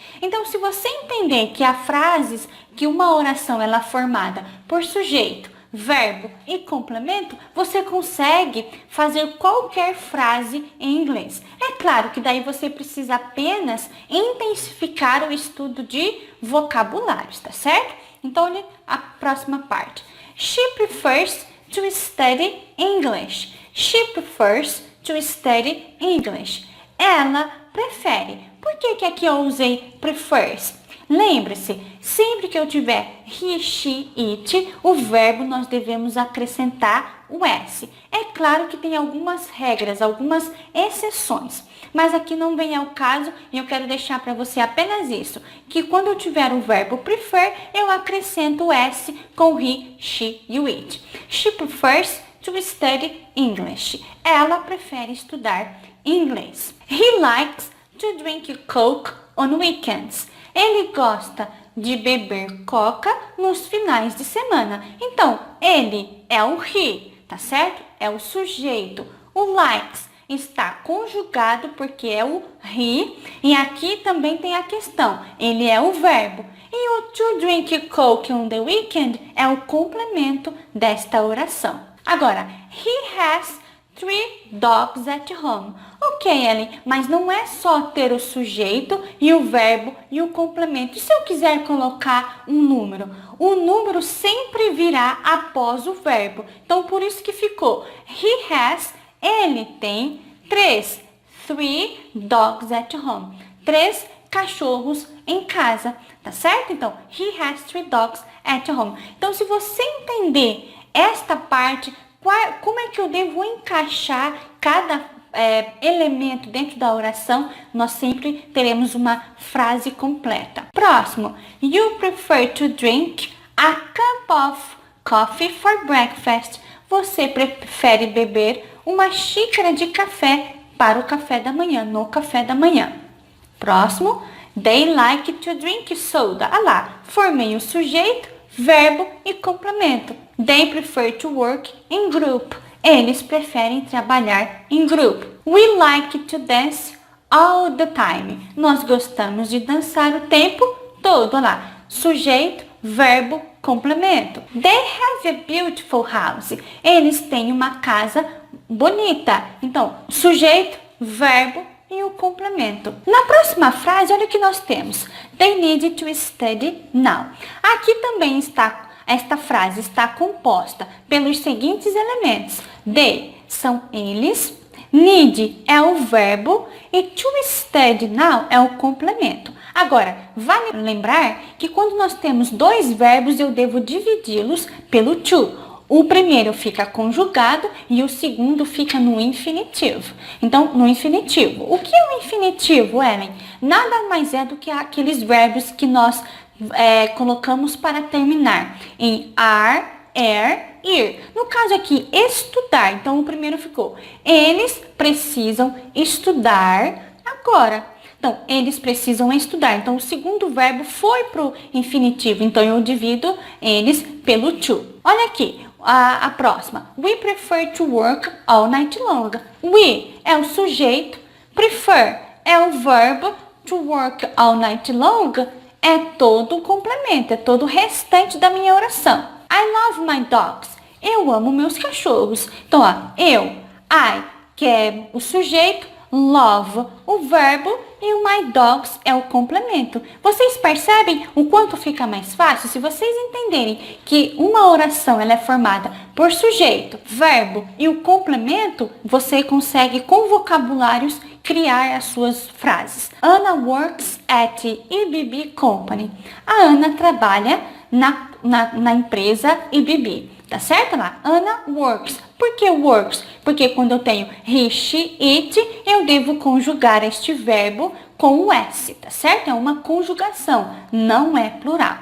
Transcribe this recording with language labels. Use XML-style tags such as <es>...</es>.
<pt>Então, se você entender que há frases, que uma oração ela é formada por sujeito, verbo e complemento, você consegue fazer qualquer frase em inglês. É claro que daí você precisa apenas intensificar o estudo de vocabulários, tá certo? Então, olha a próxima parte.</pt> <en>She prefers to study English. She prefers to study English.</en> <pt>Ela prefere. Por que aqui eu usei prefers? Lembre-se, sempre que eu tiver</pt> <en>he, she, it,</en> <pt>o verbo nós devemos acrescentar o S. É claro que tem algumas regras, algumas exceções, mas aqui não vem ao caso e eu quero deixar para você apenas isso, que quando eu tiver o verbo prefer, eu acrescento o S com he, she e o it.</pt> <en>She prefers to study English.</en> <pt>Ela prefere estudar inglês.</pt> <en>He likes to drink Coke on weekends.</en> <pt>Ele gosta de beber coca nos finais de semana. Então, ele é o he, tá certo? É o sujeito. O likes está conjugado porque é o he. E aqui também tem a questão. Ele é o verbo. E o</pt> <en>to drink Coke on the weekend</en> <pt>é o complemento desta oração.</pt> <en>Agora, he has 3 dogs at home.</en> <pt>Ok, Ellen, mas não é só ter o sujeito e o verbo e o complemento. E se eu quiser colocar um número? O número sempre virá após o verbo. Então, por isso que ficou</pt> <en>he has,</en> <pt>ele tem</pt> <en>3 dogs at home.</en> <pt>3 cachorros em casa, tá certo?</pt> <en>Então, he has 3 dogs at home.</en> <pt>Então, se você entender esta parte, como é que eu devo encaixar cada elemento dentro da oração, nós sempre teremos uma frase completa. Próximo.</pt> <en>You prefer to drink a cup of coffee for breakfast.</en> <pt>Você prefere beber uma xícara de café para o café da manhã, no café da manhã. Próximo.</pt> <en>They like to drink soda.</en> <pt>Ah lá, formei o sujeito, verbo e complemento.</pt> <en>They prefer to work in group.</en> <pt>Eles preferem trabalhar em grupo.</pt> <en>We like to dance all the time.</en> <pt>Nós gostamos de dançar o tempo todo. Olha lá, sujeito, verbo, complemento.</pt> <en>They have a beautiful house.</en> <pt>Eles têm uma casa bonita. Então, sujeito, verbo, e o complemento. Na próxima frase, olha o que nós temos.</pt> <en>They need to study now.</en> <pt>Aqui também esta frase está composta pelos seguintes elementos. They são eles, need é o verbo e</pt> <en>to study now</en> <pt>é o complemento. Agora, vale lembrar que quando nós temos dois verbos, eu devo dividi-los pelo to. O primeiro fica conjugado e o segundo fica no infinitivo. Então, no infinitivo. O que é o infinitivo, Ellen? Nada mais é do que aqueles verbos que nós colocamos para terminar em are, ir. No caso aqui, estudar. Então, o primeiro ficou. Eles precisam estudar agora. Então, eles precisam estudar. Então, o segundo verbo foi para o infinitivo. Então, eu divido eles pelo to. Olha aqui. A próxima.</pt> <en>We prefer to work all night long.</en> <pt>We é o sujeito. Prefer é o verbo.</pt> <en>To work all night long</en> <pt>é todo o complemento. É todo o restante da minha oração.</pt> <en>I love my dogs.</en> <pt>Eu amo meus cachorros. Então, I, que é o sujeito. Love, o verbo, e o</pt> <en>my dogs</en> <pt>é o complemento. Vocês percebem o quanto fica mais fácil? Se vocês entenderem que uma oração ela é formada por sujeito, verbo e o complemento, você consegue com vocabulários criar as suas frases.</pt> <en>Anna works at EBB Company.</en> <pt>A Ana trabalha na empresa EBB. Tá certo lá?</pt> <en>Anna works.</en> <pt>Por que works? Porque quando eu tenho</pt> <en>he, she, it,</en> <pt>eu devo conjugar este verbo com o S, tá certo? É uma conjugação, não é plural.</pt>